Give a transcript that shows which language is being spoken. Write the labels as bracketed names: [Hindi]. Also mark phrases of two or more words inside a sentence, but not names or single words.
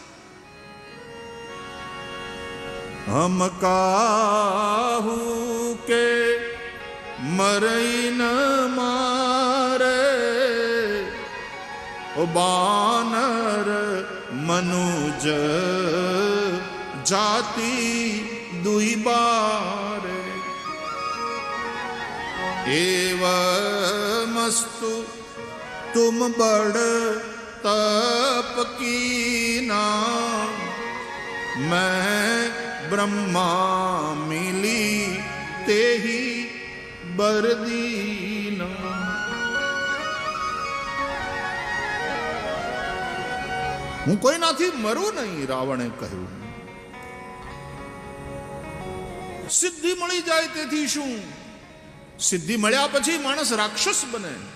[Awadhi] हम काहु के मरइ न मारे ओ बानर मनुज जाति दुई बारे. एवमस्तु तुम बड़ तप कीना मैं ब्रह्मा मिली तेहि बरदीना. [Gujarati] હું કોઈનાથી મરું નહીં, રાવણે કહ્યું. સિદ્ધિ મળી જાય તેથી શું? સિદ્ધિ મળ્યા પછી માણસ રાક્ષસ બને.